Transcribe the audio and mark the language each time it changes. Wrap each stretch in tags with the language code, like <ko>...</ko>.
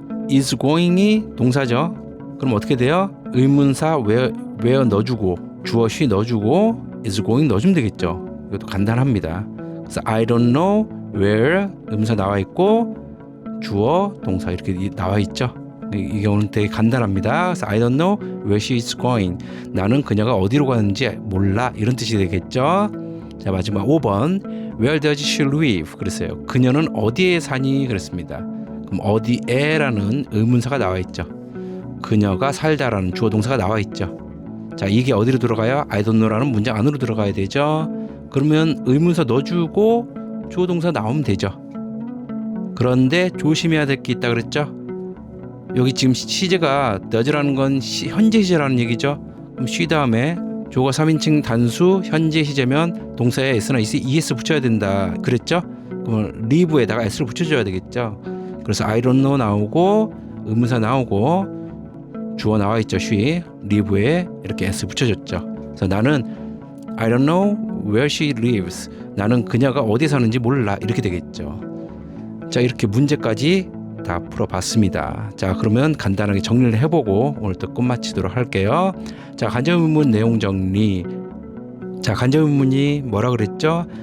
<ko>is going이 동사죠. 그럼 어떻게 돼요? 의문사 where 넣어주고 주어 she 넣어주고 is going 넣어주면 되겠죠. 이것도 간단합니다. 그래서</ko> <en>I don't know</en> <ko>where 의문사 나와 있고 주어 동사 이렇게 나와 있죠. 이 경우는 되게 간단합니다. 그래서</ko> <en>I don't know where she is going.</en> <ko>나는 그녀가 어디로 가는지 몰라 이런 뜻이 되겠죠. 자 마지막 5번</ko> <en>Where does she live?</en> <ko>그랬어요. 그녀는 어디에 사니? 그랬습니다. 그럼 어디에라는 의문사가 나와 있죠. 그녀가 살다라는 주어 동사가 나와 있죠. 자 이게 어디로 들어가요?</ko> <en>I don't know</en> <ko>라는 문장 안으로 들어가야 되죠. 그러면 의문사 넣어주고 주어 동사 나오면 되죠. 그런데 조심해야 될 게 있다 그랬죠. 여기 지금 시제가 does라는 건 현재 시제라는 얘기죠. 그럼 she 다음에 주어가 3인칭 단수 현재 시제면 동사에 s나 es 붙여야 된다 그랬죠. 그럼 live에다가 s를 붙여줘야 되겠죠. 그래서</ko> <en>I don't know</en> <ko>나오고 의문사 나오고 주어 나와 있죠. she live에 이렇게 s 붙여줬죠. 그래서 나는</ko> <en>I don't know where she lives.</en> <ko>나는 그녀가 어디 사는지 몰라 이렇게 되겠죠. 자 이렇게 문제까지 다 풀어봤습니다. 자 그러면 간단하게 정리를 해보고 오늘 또 끝마치도록 할게요. 자 간접의문문 내용 정리. 자 간접의문문이 뭐라 그랬죠?</ko>